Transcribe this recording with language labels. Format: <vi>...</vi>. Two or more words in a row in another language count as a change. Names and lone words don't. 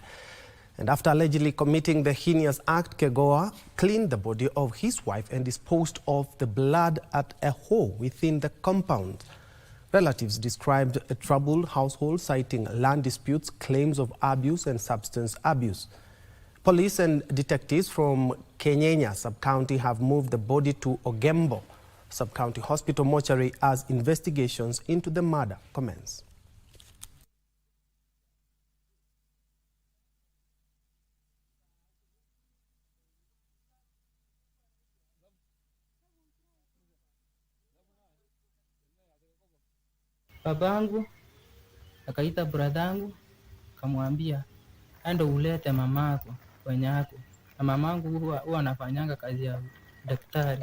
<en>And after allegedly committing the heinous act, Kegoa cleaned the body of his wife and disposed of the blood at a hole within the compound. Relatives described a troubled household, citing land disputes, claims of abuse and substance abuse. Police and detectives from Kenyenya sub-county have moved the body to Ogembo sub-county hospital mortuary as investigations into the murder commence.</en> <sw>Babangu akaita bradangu kamwambia ando ulete mamako kwenyako, na mamangu huwa anafanyanga kazi ya daktari.</sw>